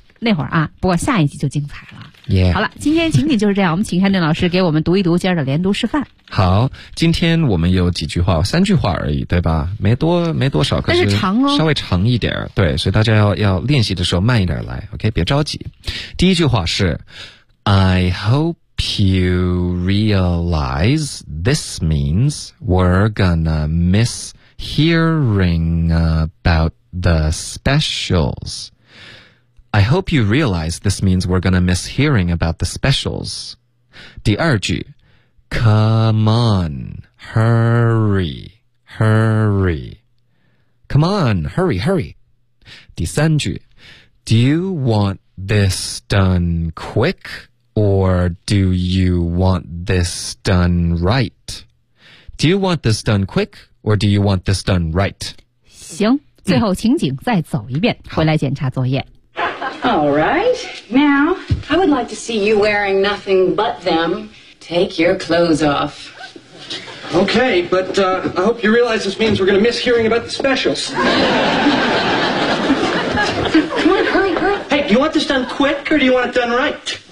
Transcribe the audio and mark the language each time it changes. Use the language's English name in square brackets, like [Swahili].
[Chinese] 那会儿啊，不过下一集就精彩了。 [English] Yeah. [Chinese] 好了，今天情景就是这样，我们请山顿老师给我们读一读今儿的连读示范。好，今天我们有几句话，三句话而已，对吧？没多少，但是长哦，稍微长一点，对，所以大家要练习的时候慢一点来 ，OK， 别着急。第一句话是 [English] ，I hope you realize this means we're gonna miss hearing about the specials. I hope you realize this means we're going to miss hearing about the specials. [Chinese] 第二句 [English] Come on, hurry, hurry. Come on, hurry, hurry. [Chinese] 第三句 [English] Do you want this done quick or do you want this done right? Do you want this done quick or do you want this done right? [Chinese] 行，最后情景再走一遍，回来检查作业。 [English] All right. Now, I would like to see you wearing nothing but them. Take your clothes off. Okay, but, I hope you realize this means we're going to miss hearing about the specials. Come on, hurry, hurry. Hey, do you want this done quick or do you want it done right?